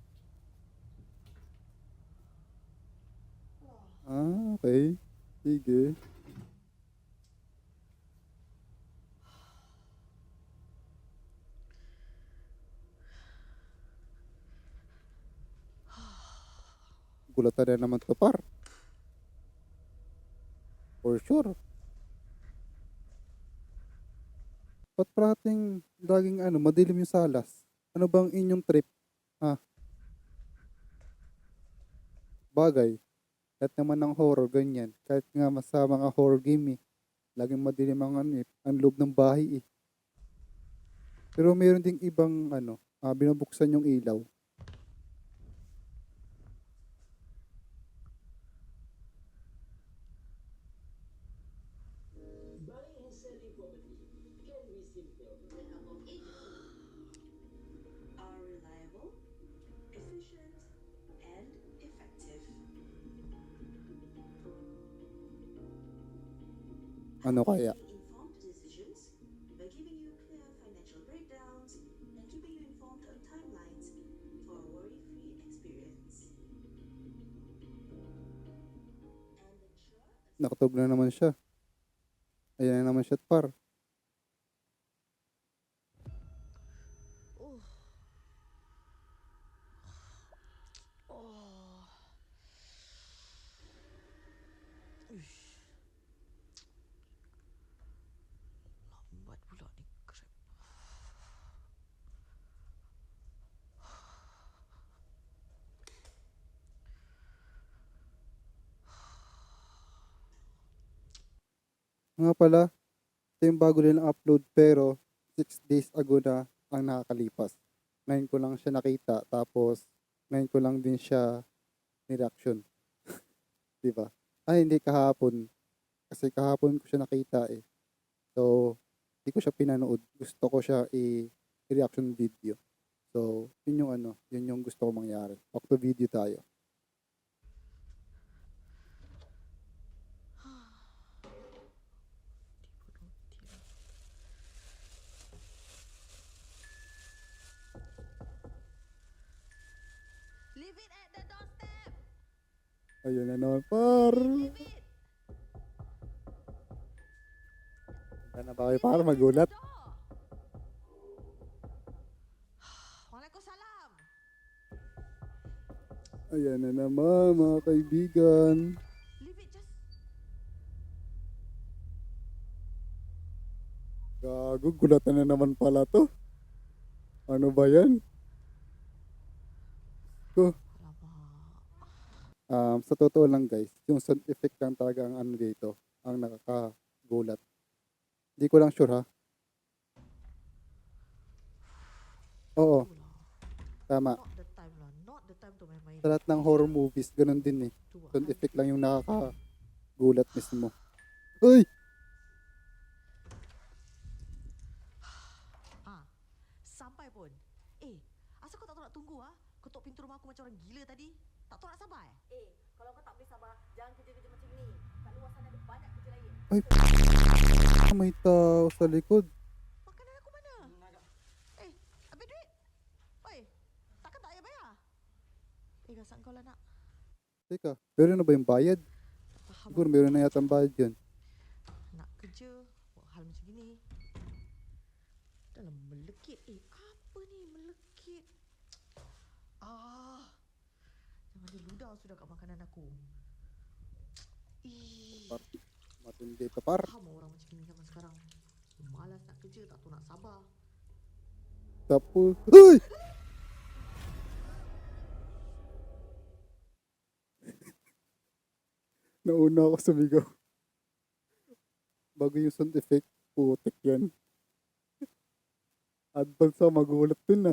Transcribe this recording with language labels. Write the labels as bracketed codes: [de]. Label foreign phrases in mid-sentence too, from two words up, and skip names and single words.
[tl] Okay. Sige. Gulatan na naman to par. [en] For sure. [tl] Ba't parating laging madilim yung salas? Ano bang inyong trip? Ha? Bagay. Kahit naman ng horror, ganyan. Kahit nga mas sa mga horror game eh. Laging madilim ang ang loob ng bahay eh. Pero mayroon ding ibang binubuksan yung ilaw. [en] Are reliable, efficient, and effective. [tl] Ano kaya? [en] Making informed decisions by giving you clear financial breakdowns and keeping you informed on timelines for a worry-free experience. And ensure [tl] Nakatog na naman siya. Ayan na naman siya par. Oh. Oh. Uish. [ms] Lambat pula ni Grab. [tl] Nga pala, ito yung bago nilang upload pero 6 days ago na ang nakakalipas. Ngayon ko lang siya nakita tapos ngayon ko lang din siya ni-reaction. Diba? Ay, hindi kahapon. Kasi kahapon ko siya nakita eh. So, hindi ko siya pinanood. Gusto ko siya i- [en] reaction video. [tl] So, yun yung yun yung gusto ko mangyari. [en] Back to video [tl] tayo. [en] Leave it at the doorstep. [tl] Ayun na naman, par. [en] Leave it. [tl] Handa na ba kayo para magulat? [ms] Waalaikumsalam. [tl] Ayan na naman, mga kaibigan. [en] Leave it just. [tl] Gago, gulatan na naman pala to. Ano ba yan? Ko, [ms] Alamak. [tl] Sa totoo lang guys, yung [en] sound effect [tl] lang talaga ang ano dito, ang nakakagulat. Di ko lang sure ha. Oo, [ms] Tu lah. [tl] tama. [en] Not the time lah. Not the time to main-main. [tl] Sa lahat ng horror movies, ganun din eh. [ms] Tu [en] Sound [ms] hantu. [tl] effect lang yung nakakagulat mismo. Uy! [ms] Ah, sampai pun. Asal kau tak tahu nak tunggu ah? Ketuk pintu rumah aku macam orang gila tadi. Tak tahu nak sabar eh? Kalau kau tak boleh sabar, jangan kerja-kerja macam ni. Kat luar sana ada banyak kerja lain. [tl] Ay, may tao sa likod. [ms] Makanan aku mana? Habis duit? Oi, takkan tak payah bayar? Gasak kau lah nak. [tl] Teka, meron na ba yung bayad? [ms] Tak faham. [tl] Siguro meron na yata ang bayad yun. [ms] Nak kerja, buat hal macam gini. Dalam melekit. Apa ni melekit? Jangan dia ludah sudah kat makanan aku. [tl] Par, matindi ka par. [ms] Faham orang macam gini zaman sekarang. Malas nak kerja, tak tahu nak sabar. [tl] Tapos, uy! Nauna ako sumigaw. Bago yung [en] sound effect, [tl] putik yan. Advance ako, magulat dun ah.